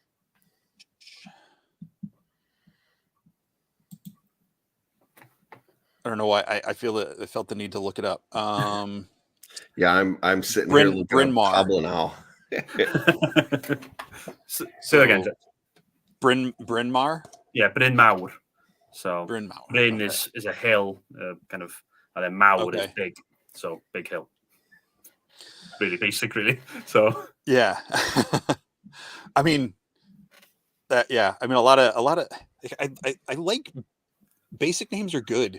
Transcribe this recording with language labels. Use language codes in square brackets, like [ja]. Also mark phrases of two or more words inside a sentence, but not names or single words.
[en] I don't know why. I felt the need to look it up. Yeah, I'm sitting here looking Bryn up Mawr. Pablo now. Say again. Bryn Mawr? Yeah, Bryn Mawr. So Bryn Mawr. Bryn is a hill, kind of, and then Mawr is big. So big hill. Really basic, really. So yeah. I mean that. Yeah, I mean a lot of. I like basic names are good.